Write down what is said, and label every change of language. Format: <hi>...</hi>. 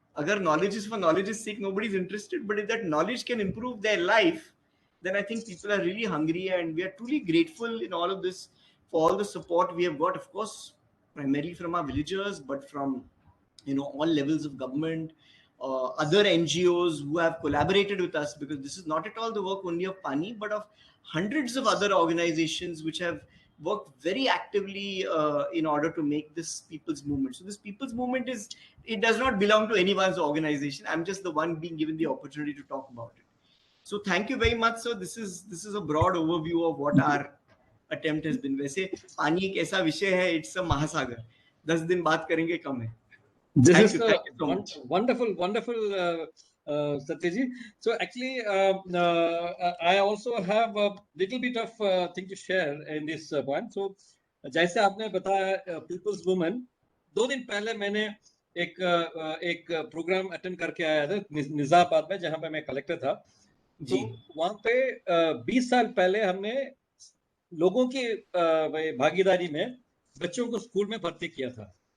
<en>Agar knowledge is for knowledge's sake, nobody's interested. But if that knowledge can improve their life, then I think people are really hungry, and we are truly grateful in all of this for all the support we have got, of course, primarily from our villagers, but from, all levels of government, other NGOs who have collaborated with us, because this is not at all the work only of Pani, but of hundreds of other organizations which have worked very actively in order to make this people's movement. So this people's movement it does not belong to anyone's organization. I'm just the one being given the opportunity to talk about it. So thank you very much, sir. This is a broad overview of what our attempt has been.</en> <hi>वैसे पानी एक ऐसा विषय है, it's a महासागर. 10 दिन बात करेंगे कम है.</hi> <en>This is wonderful, Satyaji. So actually, I also have a little bit of thing to share in this point.</en> <hi>So, जैसे आपने बताया People's Women, 2 दिन पहले मैंने एक प्रोग्राम अटेंड करके आया था निजामाबाद में, जहाँ पे मैं कलेक्टर था. तो वहाँ पे 20 साल पहले हमने लोगों की भागीदारी में बच्चों को स्कूल में भर्ती किया था.</hi>